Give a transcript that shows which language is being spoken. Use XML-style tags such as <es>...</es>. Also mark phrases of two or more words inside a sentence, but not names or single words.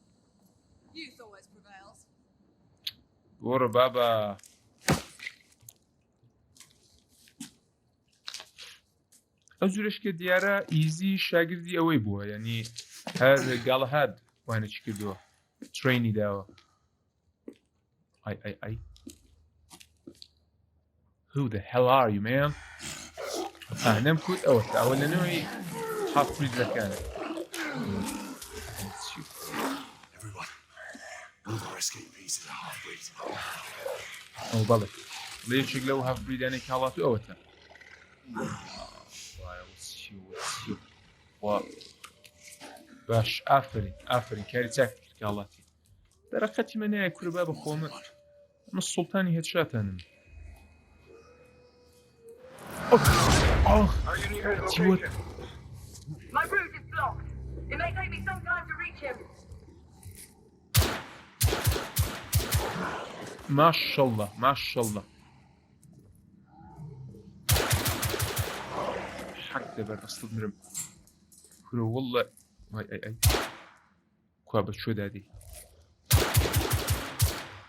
<ckb>وەرە بابا. ئەو جورش کە دیارە ئیزی شاگردی ئەوەی بووە، یعنی هەر گاڵەهاد وانەی کردووە ترینی داوە.</ckb> <en>Who the hell are you, man?</en> <ckb>نەمکوت ئەوە لەنەوەی هاف بریدەکانە. ئەو بەڵێ لێچێک لەو هاف بریدانێک هاڵات و ئەوەتە. باش ئافرین کاری چاک کرد کاڵاتی. دەرەقەتی منایە کوربا بە خۆمە ئەمە سوڵتانی هێدشاتانم. چیوت؟</ckb> <en>My route is blocked. It may take me some time to reach him.</en> <ckb>ماشەڵڵا حەق دەبەر دەستت مرم کورە وەڵڵە کوا بە چۆ دادی</ckb>